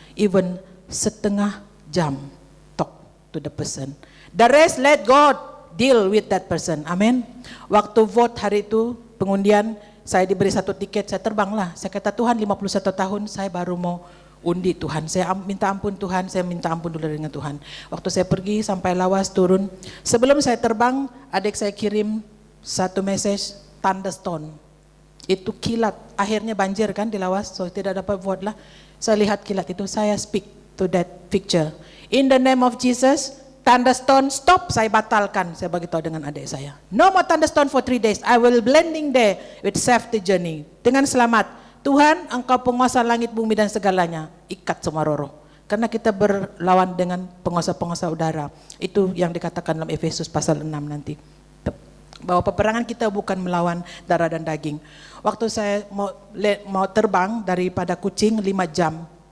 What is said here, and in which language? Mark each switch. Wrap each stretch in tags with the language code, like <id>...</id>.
<en>Even</en> <ms>setengah jam,</ms> <en>talk to the person. The rest let God deal with that person.</en> <ms>Amin. Waktu vote hari itu, pengundian, saya diberi 1 tiket, saya terbanglah. Saya kata Tuhan 51 tahun saya baru mau undi Tuhan. Saya minta ampun Tuhan, saya minta ampun dulu dengan Tuhan. Waktu saya pergi sampai Lawas turun. Sebelum saya terbang, adik saya kirim 1 message, thunderstorm. Itu kilat, akhirnya banjir kan di Lawas, so tidak dapat vote lah. Saya lihat kilat itu, saya</ms> <en>speak to that picture. In the name of Jesus, thunderstorm stop,</en> <ms>saya batalkan. Saya bagi tahu dengan adik saya.</ms> <en>No more thunderstorm for 3 days. I will blending there with safety journey.</en> <ms>Dengan selamat. Tuhan, Engkau penguasa langit, bumi dan segalanya. Ikat semua roh. Karena kita berlawan dengan penguasa-penguasa udara. Itu yang dikatakan dalam Efesus pasal 6 nanti. Bahwa peperangan kita bukan melawan darah dan daging. Waktu saya mau terbang daripada Kucing 5 jam.</ms>